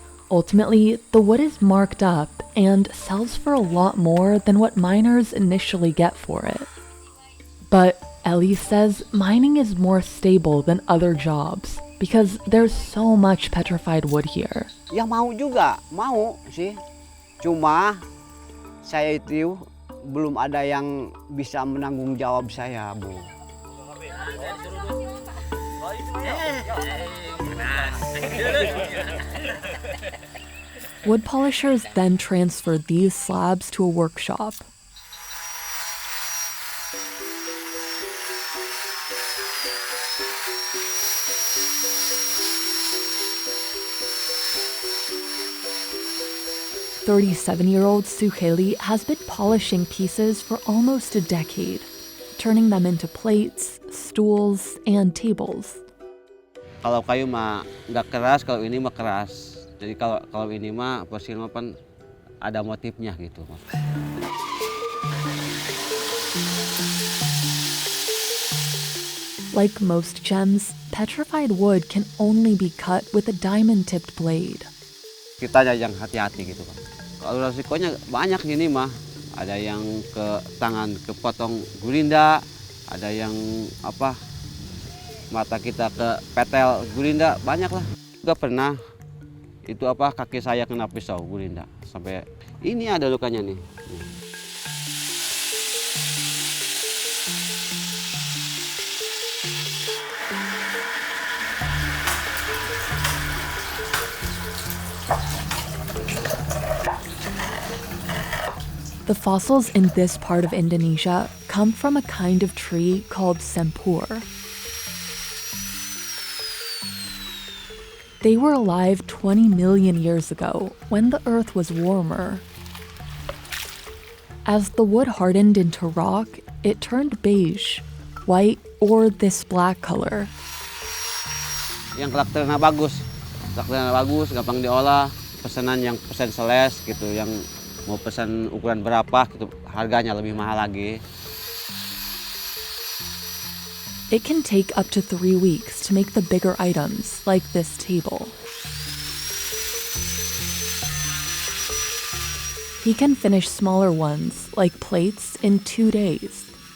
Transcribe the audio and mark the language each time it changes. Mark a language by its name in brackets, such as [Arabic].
[English] Ultimately, the wood is marked up and sells for a lot more than what miners initially get for it. But Ellie says mining is more stable than other jobs because there's so much petrified wood here. [Indonesian] Ya mau juga, mau sih. Cuma saya itu belum ada yang bisa menanggung jawab saya, Bu. [English] Wood polishers then transfer these slabs to a workshop. "37-year-old Sukheli has been polishing pieces for almost a decade, turning them into plates, stools, and tables. [Indonesian] Kalau kayu mah nggak keras, kalau ini mah keras. Jadi kalau ini mah fosil mah kan ada motifnya gitu. [English] Like most gems, petrified wood can only be cut with a diamond-tipped blade. [Indonesian] Kita yang hati-hati gitu kan. Kalau resikonya banyak ini mah. Ada yang ke tangan kepotong gulinda, ada yang apa mata kita ke petel gulinda, banyak lah. Juga pernah itu apa kaki saya kena pisau gulinda sampai ini ada lukanya nih. [English] The fossils in this part of Indonesia come from a kind of tree called sempur. They were alive 20 million years ago, when the earth was warmer. As the wood hardened into rock, it turned beige, white, or this black color. [Indonesian] Yang karakternya bagus, gampang diolah, pesanan yang pesen seles gitu, yang mau pesan ukuran berapa gitu, harganya lebih mahal lagi. [English] It can take up to 3 weeks to make the bigger items, like this table. He can finish smaller ones, like plates, in 2 days.